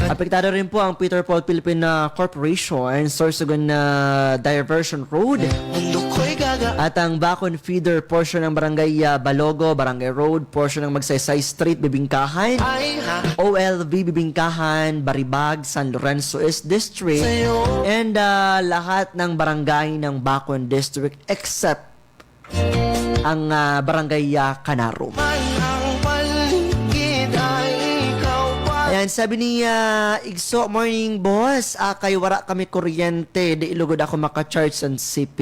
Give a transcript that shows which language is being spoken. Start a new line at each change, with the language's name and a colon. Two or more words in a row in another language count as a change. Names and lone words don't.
Filipino: Apektado rin po ang Peter Paul Philippine Corporation, Sorsogon Diversion Road, mundo ko'y gaga. at ang Bacon Feeder portion ng Barangay Balogo, Barangay Road, portion ng Magsaysay Street, Bibingkahan, Ay ha, OLV Bibingkahan, Baribag, San Lorenzo East District, sa'yo. and lahat ng barangay ng Bacon District except ang Barangay Canarum. Man ang paligid ay ikaw pa.
Bikol: Ayan, sabi ni Igso,
English: morning boss,
Bikol: kay wara kami kuryente, di ilugod ako maka-charge sa CP.